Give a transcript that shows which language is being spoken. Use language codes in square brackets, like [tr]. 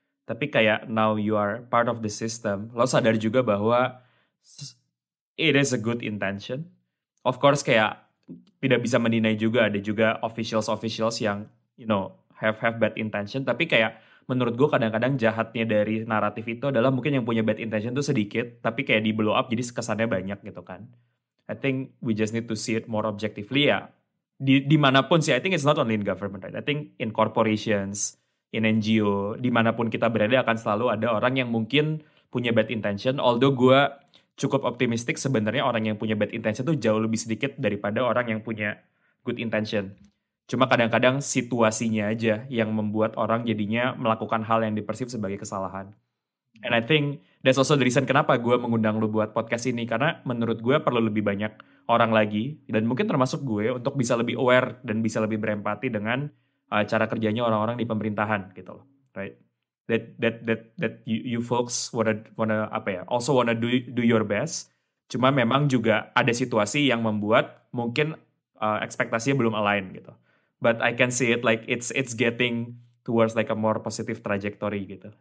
[id] Tapi kayak [en] now you are part of the system, [id] lo sadar juga bahwa [en] it is a good intention. [id] Of course kayak tidak bisa mendinai juga, ada juga officials yang [en] have bad intention, [id] tapi kayak menurut gue kadang-kadang jahatnya dari naratif itu adalah mungkin yang punya bad intention tuh sedikit, tapi kayak di blow up jadi kesannya banyak gitu kan. [en] I think we just need to see it more objectively ya. [id] Dimanapun sih, [en] I think it's not only in government, right? I think in corporations, in NGO, [id] dimanapun kita berada akan selalu ada orang yang mungkin punya [en] bad intention. [id] Although gue cukup optimistik sebenarnya orang yang punya bad intention tuh jauh lebih sedikit daripada orang yang punya good intention. Cuma kadang-kadang situasinya aja yang membuat orang jadinya melakukan hal yang dipersif sebagai kesalahan. [en] And I think that's also the reason [id] kenapa gue mengundang lu buat podcast ini. Karena menurut gue perlu lebih banyak orang lagi, dan mungkin termasuk gue, untuk bisa lebih aware dan bisa lebih berempati dengan cara kerjanya orang-orang di pemerintahan gitu loh, right? [en] That you folks wanna also wanna do your best. [id] Cuma memang juga ada situasi yang membuat mungkin ekspektasinya belum align gitu. [en] But I can see it like it's getting towards like a more positive trajectory [id] gitu.